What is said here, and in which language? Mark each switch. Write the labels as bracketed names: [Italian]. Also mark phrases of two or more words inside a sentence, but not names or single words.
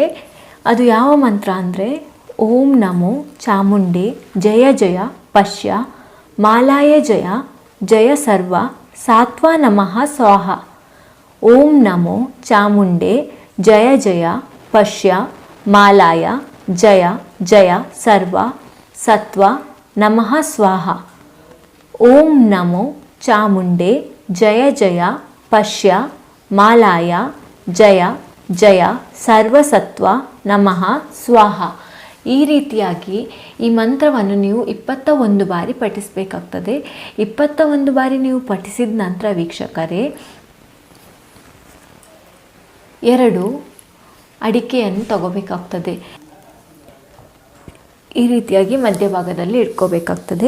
[Kannada] ಅದು ಯಾವ ಮಂತ್ರ ಅಂದರೆ [Sanskrit] ಓಂ ನಮೋ ಚಾಮುಂಡಿ ಜಯ ಜಯ ಪಶ್ಯ ಮಾಲಾಯ ಜಯ ಜಯ ಸರ್ವ ಸಾತ್ವ ನಮಃ ಸ್ವಾಹ. ಓಂ ನಮೋ ಚಾಮುಂಡೆ ಜಯ ಜಯ ಪಶ್ಯ ಮಾಲಾಯ ಜಯ ಜಯ ಸರ್ವ ಸತ್ವ ನಮಃ ಸ್ವಾಹ. ಓಂ ನಮೋ ಚಾಮುಂಡೆ ಜಯ ಜಯ ಪಶ್ಯ ಮಾಲಾಯ ಜಯ ಜಯ ಸರ್ವಸತ್ವ ನಮಃ ಸ್ವಾಹ. [Kannada] ಈ ರೀತಿಯಾಗಿ ಈ ಮಂತ್ರವನ್ನು ನೀವು 21 ಬಾರಿ ಪಠಿಸಬೇಕಾಗ್ತದೆ. 21 ಬಾರಿ ನೀವು ಪಠಿಸಿದ ನಂತರ ವೀಕ್ಷಕರೇ 2 ಅಡಿಕೆಯನ್ನು ತಗೋಬೇಕಾಗ್ತದೆ. ಈ ರೀತಿಯಾಗಿ ಮಧ್ಯಭಾಗದಲ್ಲಿ ಇಟ್ಕೋಬೇಕಾಗ್ತದೆ.